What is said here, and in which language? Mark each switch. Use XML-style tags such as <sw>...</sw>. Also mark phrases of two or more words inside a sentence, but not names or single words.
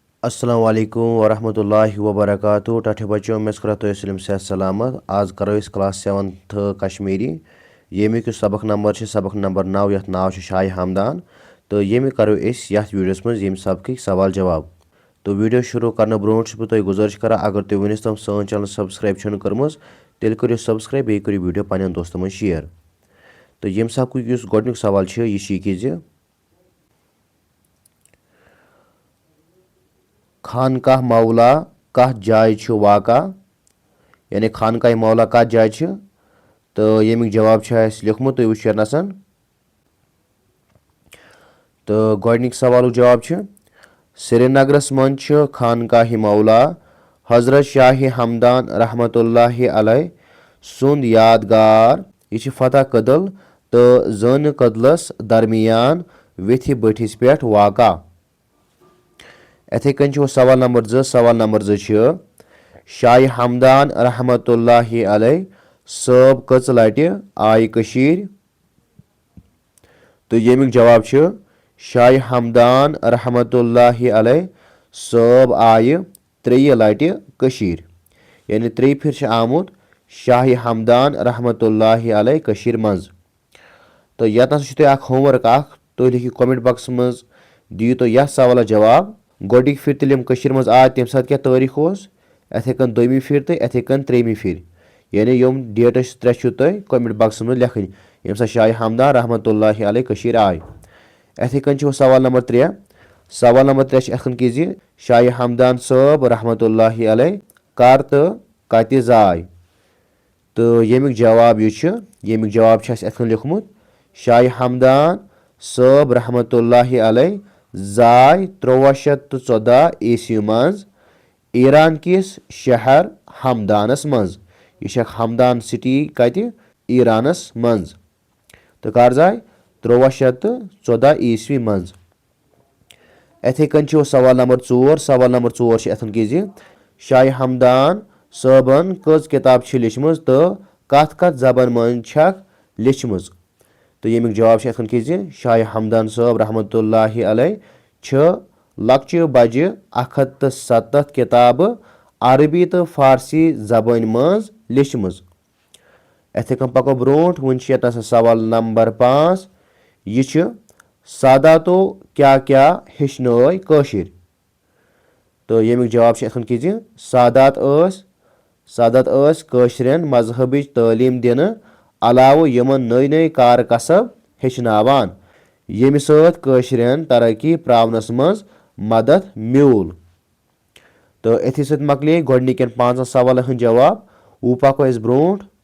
<ar>السلام عليكم ورحمة الله وبركاته</ar> <ks>टठे बच्चों मैं तो सलिम सेहत सलामत आज करो इस क्लास 7th कश्मीरी येमिक सबक नंबर 9 यथ नाव शाय हमदान तो येमिक करो यथ वीडियोस मज यम सबक सवाल जवाब तो वीडियो शुरू करने ब्रोट तुह गुजारिश कर अगर तुम वनिस तम सन</ks> <en>channel subscribe</en> <ks>कर्म तेल करो सब्सक्राइब बे करो वीडियो पन्न दोस्तों मज शेयर तो यम सबक गोडनिक सवाल यह खानकाह मौला कह जाय वाक़ा यानी खानकाह मौला कत जाय तो यमिक जवाब लिखमुत तुम वो तो गोडनिक सवाल जवाब श्रीनगरस मन खानकाह मौला हजरत शाह हमदान</ks> <ar>رحمة الله عليه</ar> <ks>सुंद यादगार यह फतह कदल तो जन कदलस दरमियान वेथि बठिस पे वाक़ा इथे कन सवाल नंबर 2 सवाल नंबर 2 शाह हमदान</ks> <ar>رحمة الله عليه</ar> <ks>सब कच लट आय कशीर तो यमिक जवाब शाह हमदान</ks> <ar>رحمة الله عليه</ar> <ks>सब आय 3 लट कशीर यानी 3 फिर आमुत शाह हमदान</ks> <ar>رحمة الله عليه</ar> <ks>कशीर मज तो यह होमवर्क तुम लिखियो</ks> <en>comment box</en> <ks>मज दियो तो यह सवाल जवाब गोडिक फिर तिल मज आय तम सात क्या तारीख इथे कन 2वीं फिर तो इथे कन 3वीं फिर यानी यम डेट 3 तुम</ks> <en>comment box</en> <ks>मज लिखन यम सा शाह हमदान</ks> <ar>رحمة الله عليه</ar> <ks>कशीर आय इथे कन सवाल नंबर 3 सवाल नंबर 3 अखन कि शाह हमदान साहब</ks> <ar>رحمة الله عليه</ar> <ks>कर तो कत जाय तो यमिक जवाब यमिक जवाब अखन लिखमुत शाह हमदान साहब</ks> <ar>رحمة الله عليه</ar> <ks>जाय 1314 ईस्वी मज ईरान किस शहर हमदानस मज यह हमदान सिटी कत ईरानस मज तो कर जाय 1314 ईस्वी मज इथे कन सवाल नंबर 4 सवाल नंबर 4 अथन कि शाह हमदान साहबन कज किताब लिचम तो कत कत जबान मज लिचम तो यमिक जवाब अथन कि शाह हमदान साहब</ks> <ar>رحمة الله عليه</ar> <ks>लक्चि बजे 170 किताब अरबी तो फारसी जबान मज लिचम इथे कन पको ब्रोट वन सवाल नंबर 5 यह सादातो क्या क्या हेचन कशीर तो यमिक जवाब अथन कि सादात कशरन मजहबी तालीम दिन अलाव यमन नई नई कार कसब हेचनावान यमि सत कशरन तरक्की प्रावनस मज मदद म्यूल तो अथि सत मकले गोडनिकन 5 सवाल जवाब वो पको ब्रोट</ks>